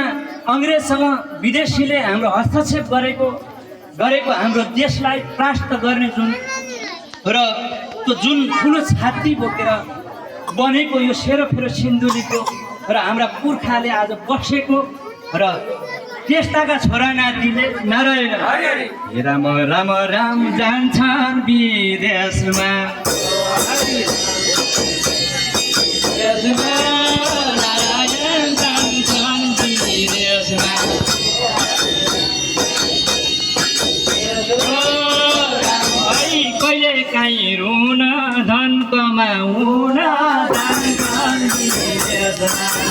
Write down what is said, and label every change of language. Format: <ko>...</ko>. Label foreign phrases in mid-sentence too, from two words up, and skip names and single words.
<ne>अङ्ग्रेजसँग विदेशीले हाम्रो हस्तक्षेप गरेको हाम्रो देशलाई परास्त गर्ने जुन र त्यो जुन ठुलो छाती बोकेर बनेको यो सेरोफेरो सिन्धुलीको र हाम्रा पुर्खाले आज बसेको र त्यस्ताका छोरा नातिले नारायण हे राम राम राम जान्छन् विदेशमा नारायण जान्छन् विदेशमा कहिले काहीँ रुन धन कमाउन जान्छन् विदेशमा</ne>